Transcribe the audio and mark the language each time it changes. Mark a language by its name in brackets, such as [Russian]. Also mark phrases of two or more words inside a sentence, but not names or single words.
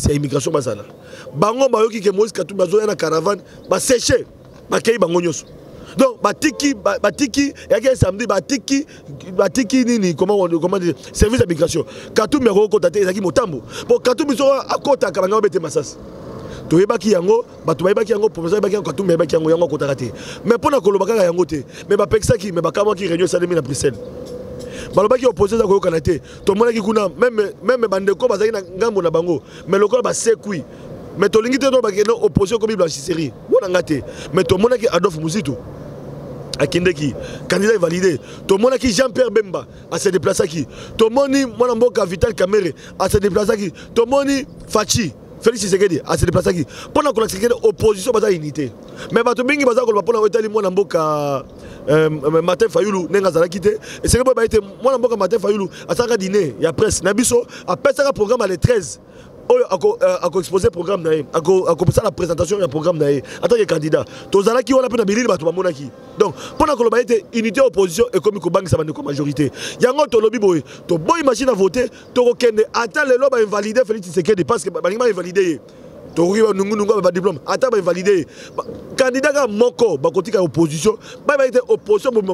[Lingala] ya immigration basala bango bayoki ke Moïse Katumbi azoya na caravane ba sécher ba kei bango nyoso donc batiki yaki samedi batiki nini [French] comment dire service d'immigration [Lingala] Katumbi ko kota te ezaki motambo pour Katumbi so akota ka bango bete masasi toyebaki yango bato bayebaki yango professeur bayebaki yango Katumbi bayebaki yango kotaka te mais pona kolobaka yango te mais bapekisaki mais bakamwaki réunion salemi na Bruxelles balobaki opposition za koyokana te tomonaki kuna même bandeko bazalaki na ngambo na bango mais lokola basekwi mais tolingi te to bakende opposition komi blanchisserie monanga te mais tomonaki Adolphe Muzitu akendeki [French] candidat est validé [Lingala] tomonaki Jean-Pierre Bemba [French] a se déplacer qui [Lingala] tomoni mwana mboka Vital Kamerhe [French] a se déplacer qui [Lingala] tomoni Fachi Félix Tshisekedi [French] a se déplacer qui pendant que la opposition [Lingala] baza unité mais bato bingi baza ko pona otali mwana mboka Martin Fayulu nenga zala kité [French] et c'est que [Lingala] ba été mwana mboka Martin Fayulu asaka dîner ya presse na biso a pesaka programme [French] à les 13 a exposé programme [Lingala] naé [French] a commencé la présentation du programme [Lingala] naé [French] en tant que [Lingala] candidat tozala ki wala pe na bilili bato bamonaki [French] donc pendant que [Lingala] ba été unité opposition et comme ko bangi sa bande ko majorité yango to lobi boy to boy [French] machine à voter [Lingala] to ko kende ata le loba invalider Félix Tshisekedi [French] parce que [Lingala] ba ngi invalider to ko nungu ba diplôme ata ba invalider candidat ka moko ba kotika opposition ba été opposition bo